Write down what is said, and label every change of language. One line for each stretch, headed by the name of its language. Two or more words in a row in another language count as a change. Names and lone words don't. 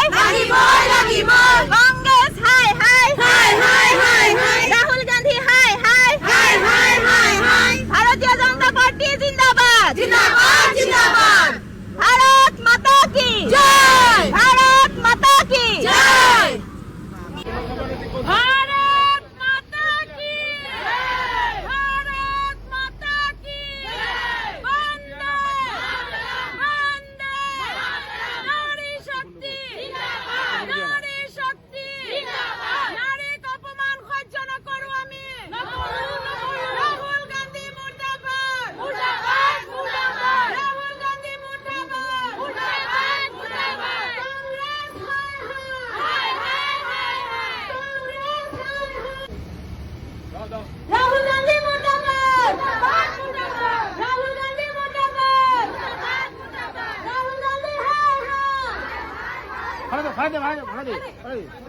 Hindi: कांग्रेस हाय हाय, राहुल गांधी हाय हाय, भारतीय जनता पार्टी ज़िंदाबाद, भारत माता की जय, भारत माता की जय, भारत माता की जय, भारत माता की जय, वंदे वंदे नारी शक्ति ज़िंदाबाद, नारी शक्ति ज़िंदाबाद,
Assamese: নারীক অপমান সহ্য নকৰো আমি,
Hindi: राहुल गांधी मुर्दाबाद, राहुल गांधी मुर्दाबाद, कांग्रेस हाय हाय, राहुल गांधी मुर्दाबाद, राहुल गांधी मुर्दाबाद, राहुल गांधी हाय हाय।